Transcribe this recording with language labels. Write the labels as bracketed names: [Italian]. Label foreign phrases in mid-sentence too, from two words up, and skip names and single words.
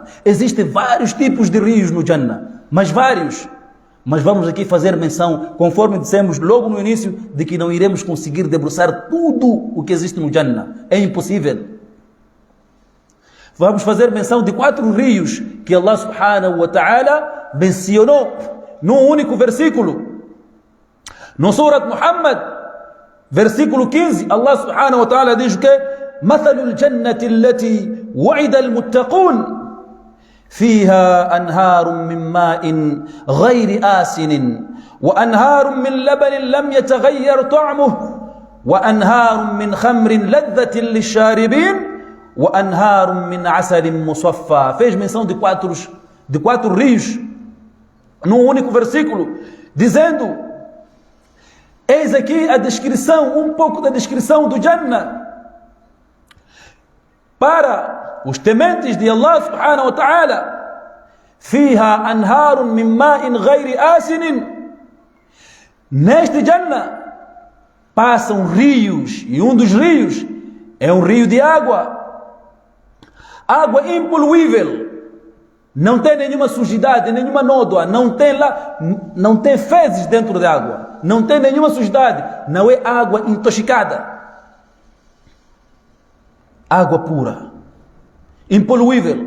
[Portuguese] Existem vários tipos de rios no Jannah, mas vários. Mas vamos aqui fazer menção, conforme dissemos logo no início, de que não iremos conseguir debruçar tudo o que existe no Jannah. É impossível. Vamos fazer menção de 4 rios que [Arabic] الله سبحانه وتعالى [Portuguese] mencionou num único versículo. No Surat Muhammad, versículo 15, [Arabic] الله سبحانه وتعالى [Portuguese] diz que [Arabic] مثل الجنة التي وعد المتقون فيها أنهار من ماء غير آسن وأنهار من لبن لم يتغير طعمه وأنهار من خمر لذة للشاربين وأنهار من عسل مصفى. [Portuguese] Fez menção de quatro rios num único versículo, dizendo: eis aqui a descrição, um pouco da descrição do Jannah para os tementes de [Arabic] الله سبحانه وتعالى. فيها أنهار من ماء غير آسن. [Portuguese] Neste Jannah passam rios, e um dos rios é um rio de água impoluível, não tem nenhuma sujidade, nenhuma nódoa, não tem fezes dentro da água, não tem nenhuma sujidade, não é água intoxicada, água pura, impoluível.